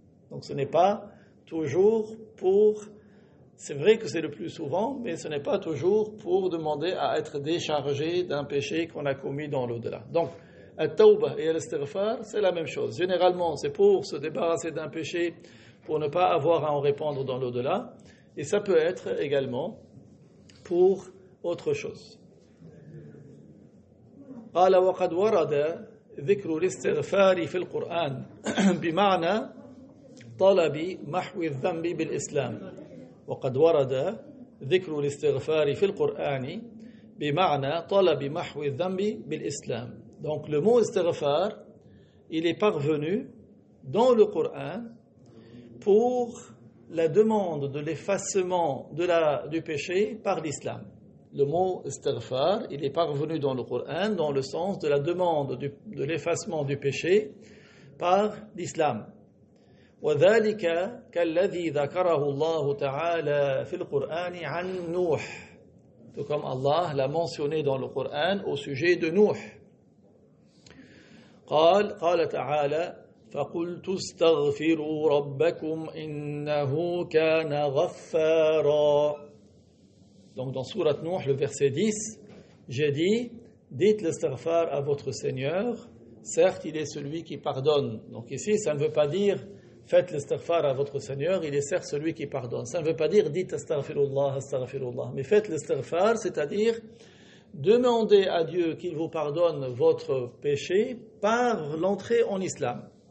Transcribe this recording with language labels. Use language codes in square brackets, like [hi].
[fr] Donc ce n'est pas toujours c'est vrai que c'est le plus souvent, mais ce n'est pas toujours pour demander à être déchargé d'un péché qu'on a commis dans l'au-delà. Donc, at-tawbah et l'istighfar, c'est la même chose. Généralement, c'est pour se débarrasser d'un péché, pour ne pas avoir à en répandre dans l'au-delà, et ça peut être également pour autre chose. [ar] قال وقد ورد ذكر الاستغفار في القرآن بمعنى طلب محو الذنب بالإسلام. وقد ورد ذكر الاستغفار في القرآن بمعنى طلب محو الذنب بالإسلام. [fr] Donc le mot istighfar, il est parvenu dans le Coran pour la demande de l'effacement du péché par l'islam. Le mot istighfar, il est parvenu dans le Coran dans le sens de la demande de l'effacement du péché par l'islam. [ar] وذلك كالذي ذكره الله تعالى في القرآن عن نوح. [fr] Tout comme Allah l'a mentionné dans le Coran au sujet de Nuh. [ar] قال تعالى فقلت استغفروا ربكم إنه كان غفارا. [fr] Donc dans Sourate Nuh, le verset 10, j'ai dit, dites l'istighfar à votre Seigneur, certes il est celui qui pardonne. Donc ici ça ne veut pas dire faites l'istighfar à votre Seigneur, il est certes celui qui pardonne. Ça ne veut pas dire dites astaghfirullah, astaghfirullah. Mais faites l'istighfar, c'est-à-dire demandez à Dieu qu'il vous pardonne votre péché par l'entrée en islam.